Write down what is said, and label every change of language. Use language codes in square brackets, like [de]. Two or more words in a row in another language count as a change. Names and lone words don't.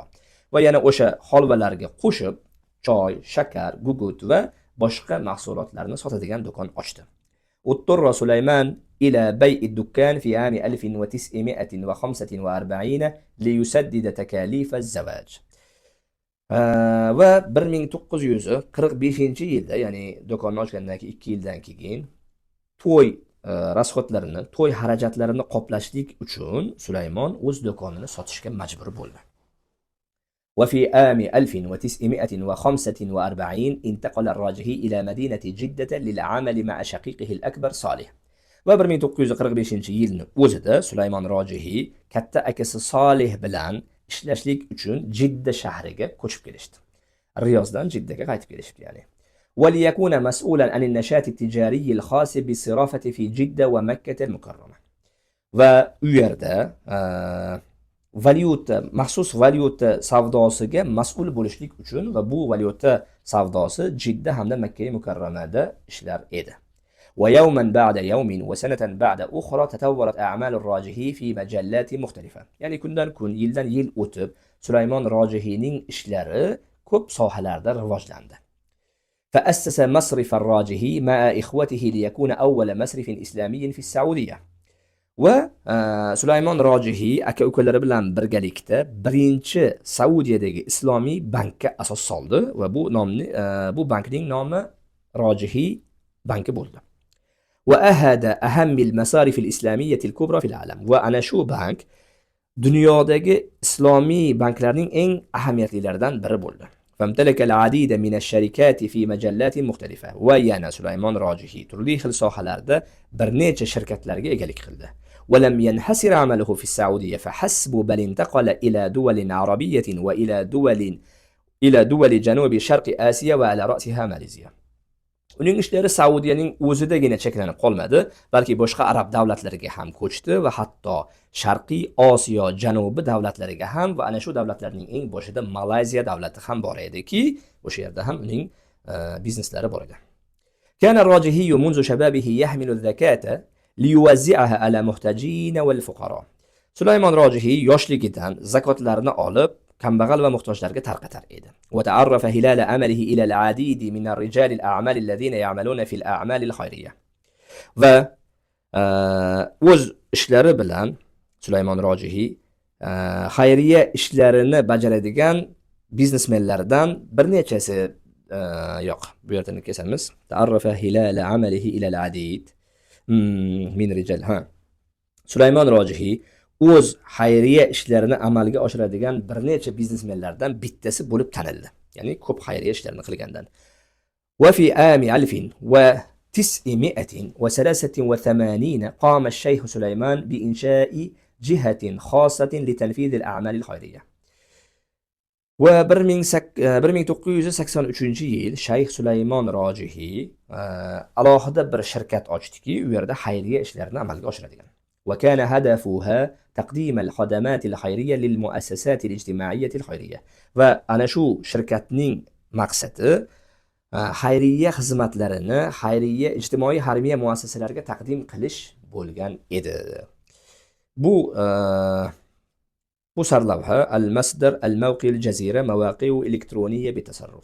[uz] Va yana o'sha holvalarga qo'shib choy, shakar, gugut va boshqa mahsulotlarni sotadigan do'kon ochdi. [ar] اضطر سليمان إلى بيع الدكان في عام 1945 ليسدد تكاليف الزواج. [uz] Va 1945-yilda, ya'ni do'konni ochgandan keyin 2 yildan keyin to'y rasxodlarini, to'y xarajatlarini qoplashlik uchun Sulaymon o'z do'konini sotishga majbur bo'ldi. [ar] وفي عام 1945 انتقل الراجحي إلى مدينة جدة للعمل مع شقيقه الأكبر صالح. [uz] Va 1945-yilni o'zida Sulaymon Rojihiy katta akasi Solih bilan ishlashlik uchun Jidda shahriga ko'chib kelishdi. Riyozdan Jiddaga qaytib kelishdi ya'ni. [ar] وليكون مسؤولا عن النشاط التجاري الخاص بالصرافة في جدة ومكة المكرمة. [uz] Va u yerda maxsus valyuta savdosiga mas'ul bo'lishlik uchun va bu valyuta savdosi Jidda hamda Makka mukarramada ishlar edi. [ar] ويوما بعد يوم وسنة بعد أخرى تطورت أعمال الراجحي في مجالات مختلفة. [uz] يعني kundan kun, yildan yil o'tib, Sulaymon Rojihiyning ishlari ko'p sohalarda rivojlandi. [ar] فأسس مصرف الراجحي مع إخوته ليكون أول مصرف إسلامي في السعودية. [uz] Va Sulaymon Rojihiy aka-ukalari bilan birgalikda birinchi Saudiyadagi islomiy bankka asos soldi va bu bankning nomi Rojihiy banki bo'ldi. [ar] وأحد أهم المصارف الإسلامية الكبرى في العالم. [uz] Va ana shu bank dunyodagi islomiy banklarning eng ahamiyatlilaridan biri bo'ldi. [ar] فامتلك العديد من الشركات في مجالات مختلفة. [uz] Va yana Sulaymon Rojihiy turli xil sohalarda bir necha shirkatlarga egalik qildi. [ar] ولم ينحصر عمله في السعودية فحسب بل انتقل إلى دول عربية وإلى دول جنوب شرق آسيا وعلى رأسها ماليزيا. [uz] Uning ishlari Saudiyaning o'zidagina cheklanib qolmadi, balki boshqa arab davlatlariga ham ko'chdi va hatto Sharqiy Osiyo janubi davlatlariga ham va ana shu davlatlarning eng boshida Malayziya davlati ham bor ediki, o'sha yerda ham uning bizneslari bor edi. [ar] كان الراجحي منذ شبابه يحمل الزكاة ليوزعها على محتاجين والفقراء. [uz] Sulaymon Rojihiy yoshligidan zakotlarni olib kambag'al va muhtojlarga tarqatar edi. [ar] وتعرف خلال عمله إلى العديد من الرجال الأعمال الذين يعملون في الأعمال الخيرية. [uz] Va o'z ishlari bilan Sulaymon Rojihiy xayriya ishlarini bajaradigan biznesmenlardan bir nechasi yo'q. Bu yerdan kesamiz. [ar] تعرف خلال عمله إلى العديد من رجال. [uz] Sulaymon Rojihiy o'z xayriya ishlarini amalga oshiradigan bir necha biznesmenlardan bittasi bo'lib tanildi. Ya'ni ko'p xayriya ishlarini qilgandan. [ar] وفي عام 1983 قام الشيخ سليمان بإنشاء جهة خاصة لتنفيذ الأعمال الخيرية. [uz] Va 1983-yil Shayx Sulaymon Rojihiy alohida bir shirkat ochdiki, u yerda xayriya ishlarini amalga oshiradigan. [ar] وكان هدفها تقديم الخدمات الخيرية للمؤسسات الاجتماعية الخيرية. [uz] Va ana shu shirkatning maqsadi xayriya xizmatlarini xayriya ijtimoiy harbiya muassasalarga taqdim qilish bo'lgan edi. Bu bu sarlavha [ar] المصدر الموقع الجزيرة مواقع إلكترونية بتصرف.